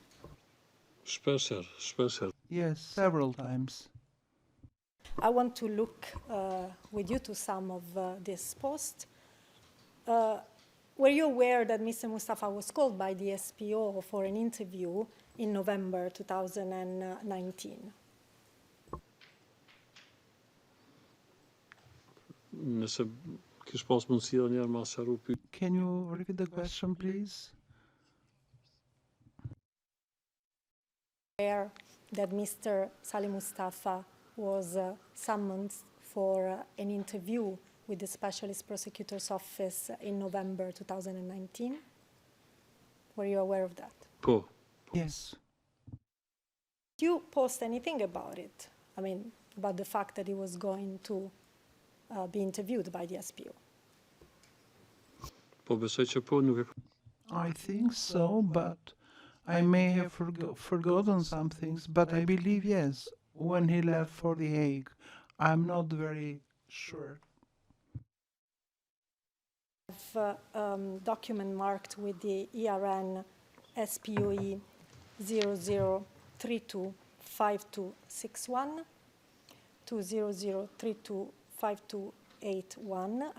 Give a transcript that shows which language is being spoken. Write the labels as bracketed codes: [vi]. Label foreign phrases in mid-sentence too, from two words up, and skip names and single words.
[en] Special. Yes, several times. I want to look with you to some of this post. Were you aware that Mr. Mustafa was called by the SPO for an interview in November 2019? [sq] Nëse kish pas mundësi edhe njerë ma sharu pyet. [en] Can you repeat the question, please? Aware that Mr. Salih Mustafa was summoned for an interview with the Specialist Prosecutor's Office in November 2019? Were you aware of that? [sq] Po. [en] Yes. Did you post anything about it? I mean, about the fact that he was going to be interviewed by the SPO? [sq] Po besoj që po, nuk e [en] I think so, but I may have forgotten some things, but I believe yes, when he left for The Hague. I'm not very sure. Document marked with the ERN SPOE 00325261 to 00325281.